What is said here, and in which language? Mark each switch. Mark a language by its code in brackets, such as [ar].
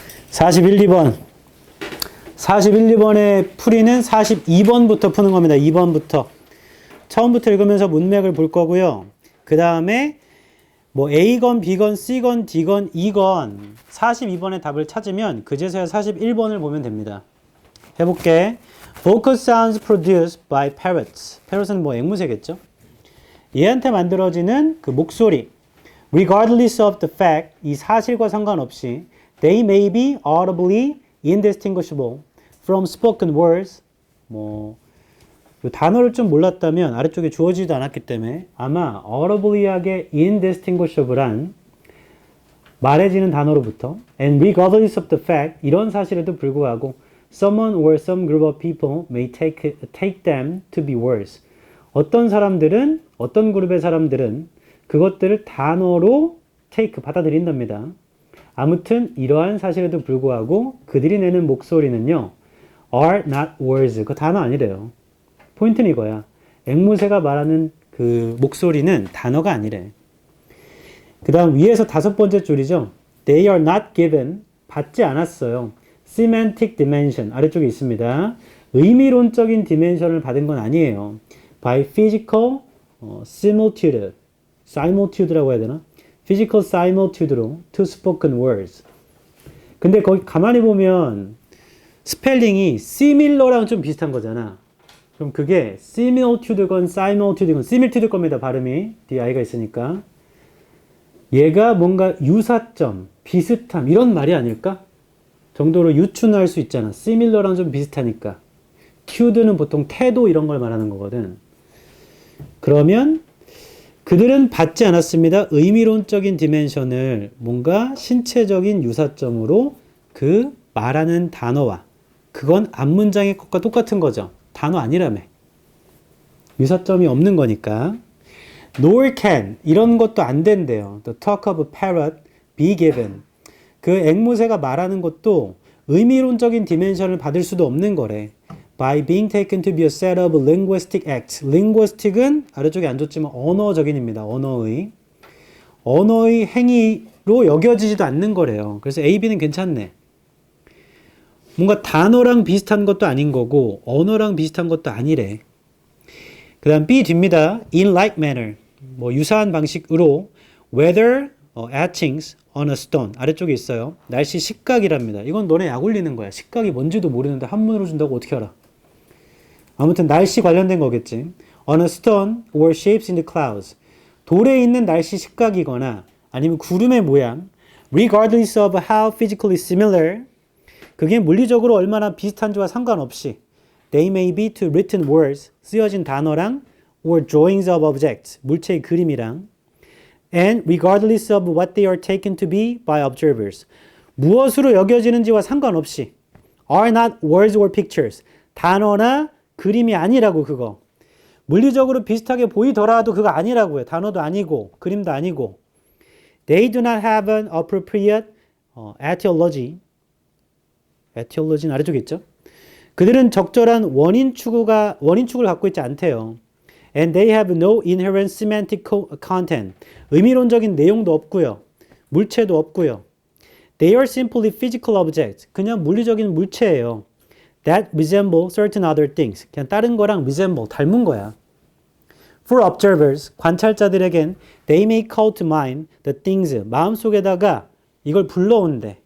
[ko] 41, 2번. 41, 2번의 풀이는 42번부터 푸는 겁니다. 2번부터. 처음부터 읽으면서 문맥을 볼 거고요. 그 다음에 뭐 A건 B건 C건 D건 E건 42번의 답을 찾으면 그제서야 41번을 보면 됩니다. 해볼게. [en] Vocal sounds produced by parrots. [ko] parrot은 뭐 앵무새겠죠? 얘한테 만들어지는 그 목소리. [en] Regardless of the fact, [ko] 이 사실과 상관없이 [en] they may be audibly indistinguishable from spoken words. [ko] 뭐 그 단어를 좀 몰랐다면 아래쪽에 주어지지도 않았기 때문에 아마 audibly하게 indistinguishable한 말해지는 단어로부터 [en] and regardless of the fact 이런 사실에도 불구하고 someone or some group of people may take them to be words. [ko] 어떤 사람들은 어떤 그룹의 사람들은 그것들을 단어로 take 받아들인답니다. 아무튼 이러한 사실에도 불구하고 그들이 내는 목소리는요 [en] are not words. [ko] 그 단어 아니래요. 포인트는 이거야. 앵무새가 말하는 그 목소리는 단어가 아니래. 그 다음 위에서 5번째 줄이죠. [en] They are not given. [ko] 받지 않았어요. [en] Semantic dimension. [ko] 아래쪽에 있습니다. 의미론적인 디멘션을 받은 건 아니에요. [en] By physical similitude. [ko] similitude라고 해야 되나? [en] Physical similitude로 to spoken words. [ko] 근데 거기 가만히 보면 스펠링이 similar랑 좀 비슷한 거잖아. 그럼 그게 similitude건 similitude건 similitude 겁니다. 발음이 di가 있으니까 얘가 뭔가 유사점, 비슷함 이런 말이 아닐까? 정도로 유추할 수 있잖아. similar랑 좀 비슷하니까. tude는 보통 태도 이런 걸 말하는 거거든. 그러면 그들은 받지 않았습니다. 의미론적인 디멘션을 뭔가 신체적인 유사점으로 그 말하는 단어와 그건 앞문장의 것과 똑같은 거죠. 단어 아니라며. 유사점이 없는 거니까. [en] Nor can [ko] 이런 것도 안 된대요. [en] The talk of a parrot be given. [ko] 그 앵무새가 말하는 것도 의미론적인 디멘션을 받을 수도 없는 거래. [en] By being taken to be a set of linguistic acts. [ko] linguistic은 아래쪽에 안 줬지만 언어적인입니다. 언어의 행위로 여겨지지도 않는 거래요. 그래서 A, B는 괜찮네. 뭔가 단어랑 비슷한 것도 아닌 거고 언어랑 비슷한 것도 아니래. 그 다음 B 뒤입니다. [en] In like manner. [ko] 뭐 유사한 방식으로 [en] weather etchings on a stone. [ko] 아래쪽에 있어요. 날씨 식각이랍니다. 이건 너네 약 올리는 거야. 식각이 뭔지도 모르는데 한문으로 준다고 어떻게 알아? 아무튼 날씨 관련된 거겠지. [en] On a stone or shapes in the clouds. [ko] 돌에 있는 날씨 식각이거나 아니면 구름의 모양. [en] Regardless of how physically similar. [ko] 그게 물리적으로 얼마나 비슷한지와 상관없이 [en] they may be to written words, [ko] 쓰여진 단어랑 [en] or drawings of objects, [ko] 물체의 그림이랑 [en] and regardless of what they are taken to be by observers, [ko] 무엇으로 여겨지는지와 상관없이 [en] are not words or pictures, [ko] 단어나 그림이 아니라고 그거. 물리적으로 비슷하게 보이더라도 그거 아니라고요. 단어도 아니고 그림도 아니고 [en] they do not have an appropriate etiology. [ko] 에티올로지는 아래쪽에 있죠. 그들은 적절한 원인 추구를 갖고 있지 않대요. [en] And they have no inherent semantic content. [ko] 의미론적인 내용도 없고요. 물체도 없고요. [en] They are simply physical objects. [ko] 그냥 물리적인 물체예요. [en] That resemble certain other things. [ko] 그냥 다른 거랑 resemble, 닮은 거야. [en] For observers, [ko] 관찰자들에겐 [en] they may call to mind the things, [ko] 마음속에다가 이걸 불러온대.